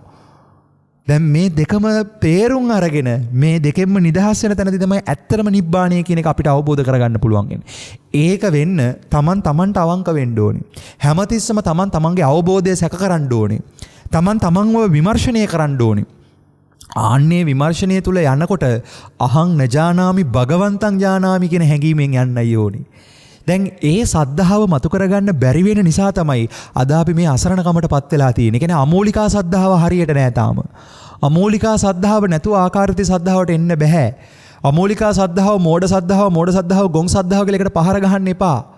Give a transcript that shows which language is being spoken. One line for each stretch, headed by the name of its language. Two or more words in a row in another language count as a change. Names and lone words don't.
Sinhala: දැන් මේ දෙකම තේරුම් අරගෙන මේ දෙකෙන්ම නිදහස් වෙන තැනදී තමයි ඇත්තම නිබ්බාණය කියන එක අපිට අවබෝධ කරගන්න පුළුවන් වෙන්නේ. ඒක වෙන්න තමන්ට අවංක වෙන්න ඕනේ. හැමතිස්සම තමන්ගේ අවබෝධය සැක කරන්න ඕනේ. තමන්ව විමර්ශනය කරන්න ඕනේ. ආන්නේ විමර්ශනය තුල යනකොට
Pali: අහං නජානාමි භගවන්තං ජානාමි
Sinhala: කියන හැඟීමෙන් යන්නයි ඕනේ. දැන් ඒ සද්ධාව මතු කරගන්න බැරි වෙන නිසා තමයි අද අපි මේ අසරණකමටපත් වෙලා තියෙන්නේ. කියන්නේ අමෝලිකා සද්ධාව හරියට නෑ තාම. අමෝලිකා සද්ධාව නැතුව ආකාරති සද්ධාවට එන්න බෑ. අමෝලිකා සද්ධාව මෝඩ සද්ධාව ගොන් සද්ධාව කියලා එකට පහර ගහන්න එපා.